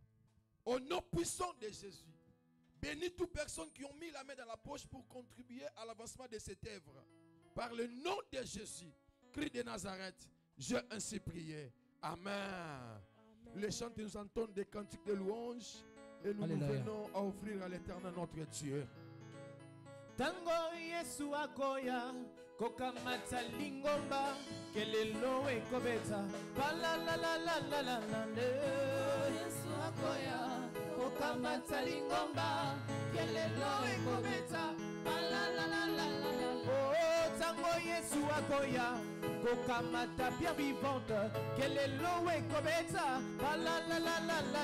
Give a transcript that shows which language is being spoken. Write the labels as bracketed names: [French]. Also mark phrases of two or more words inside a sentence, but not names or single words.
[French] Au nom puissant de Jésus. Bénis toutes personnes qui ont mis la main dans la poche pour contribuer à l'avancement de cette œuvre. Par le nom de Jésus, Christ de Nazareth, j'ai ainsi prié. Amen. Les chants nous entendent des cantiques de louange et nous venons à offrir à l'Éternel notre Dieu. [Lingala] Tango Yesu akoya kokamata lingomba kelelo ekobeta bala la la la la la la Yesu akoya kokamata lingomba kelelo ekobeta bala la la la la oh tango Yesu akoya kokamata [French] bien vivante [Lingala] kelelo ekobeta bala la la la la